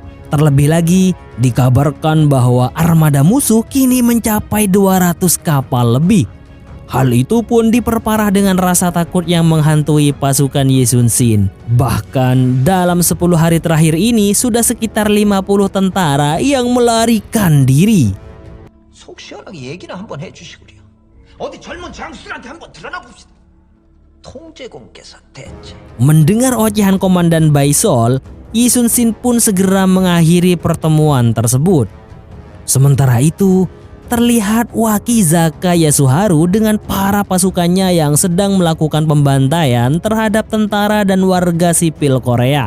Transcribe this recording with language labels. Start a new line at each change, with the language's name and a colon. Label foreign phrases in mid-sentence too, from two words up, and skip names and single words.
Indonesian: Terlebih lagi, dikabarkan bahwa armada musuh kini mencapai 200 kapal lebih. Hal itu pun diperparah dengan rasa takut yang menghantui pasukan Yi Sun-shin. Bahkan dalam 10 hari terakhir ini sudah sekitar 50 tentara yang melarikan diri.
Korean: 속 시원하게 얘기나 한번 해주시구려. 어디 젊은 장수들한테 한번 드러나 봅시다. 통제공께서 대체.
Indonesian: Mendengar ocehan Komandan Bai Sol, Yi Sun-shin pun segera mengakhiri pertemuan tersebut. Sementara itu, terlihat Wakizaka Yasuharu dengan para pasukannya yang sedang melakukan pembantaian terhadap tentara dan warga sipil Korea.